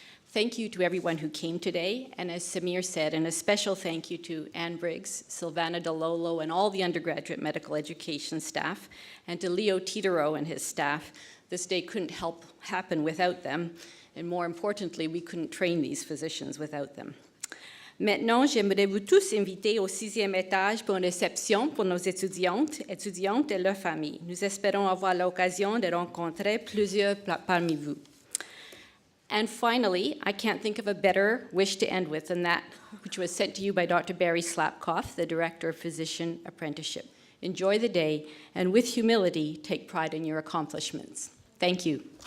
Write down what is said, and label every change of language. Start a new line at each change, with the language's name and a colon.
English: Thank you to everyone who came today, and as Samir said, and a special thank you to Anne Briggs, Silvana DeLolo, and all the undergraduate medical education staff, and to Leo Titero and his staff. This day couldn't happen without them, and more importantly, we couldn't train these physicians without them.
French: Maintenant, j'aimerais vous tous inviter au 6e étage pour une réception pour nos étudiantes et leurs familles. Nous espérons avoir l'occasion de rencontrer plusieurs parmi vous.
English: And finally, I can't think of a better wish to end with than that which was sent to you by Dr. Barry Slapkoff, the Director of Physician Apprenticeship. Enjoy the day, and with humility, take pride in your accomplishments. Thank you.